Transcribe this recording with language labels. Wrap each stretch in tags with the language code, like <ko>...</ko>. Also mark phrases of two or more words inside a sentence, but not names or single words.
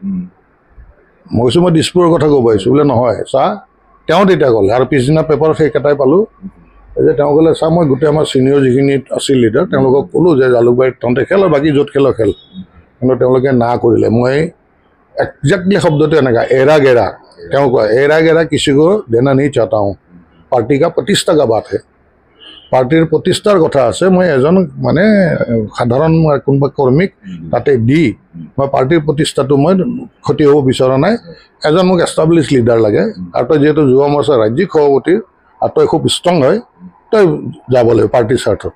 <as>মই কৈছোঁ মই দিছপুৰৰ কথা ক'ব আহিছোঁ। বোলে নহয় চা, তেওঁ তেতিয়া ক'লে। আৰু পিছদিনা পেপাৰত সেইকেইটাই পালোঁ যে তেওঁ ক'লে চা, মই গোটেই আমাৰ ছিনিয়ৰ যিখিনি আছিল লিডাৰ তেওঁলোকক ক'লোঁ যে জালুকবাৰীত তহঁতে খেল আৰু বাকী য'ত খেল খেল। কিন্তু তেওঁলোকে না কৰিলে। মই একজেক্টলি শব্দটো এনেকুৱা, এৰা গেৰা। তেওঁ কয় এৰা গেৰা</as> <hi>किसी को देना नहीं चाहता हूँ, पार्टी का प्रतिष्ठा का बात है।</hi> <as>পাৰ্টীৰ প্ৰতিষ্ঠাৰ কথা আছে। মই এজন মানে সাধাৰণ কোনোবা কৰ্মীক তাতে দি মই পাৰ্টীৰ প্ৰতিষ্ঠাটো মই ক্ষতি হ'ব বিচৰা নাই। এজন মোক</as> <en>establish leader</en> <as>লাগে। আৰু তই যিহেতু যুৱ মৰ্চাৰ ৰাজ্যিক সভাপতি আৰু তই খুব ষ্ট্ৰং হয়, তই যাব লাগিব পাৰ্টীৰ স্বাৰ্থত।</as>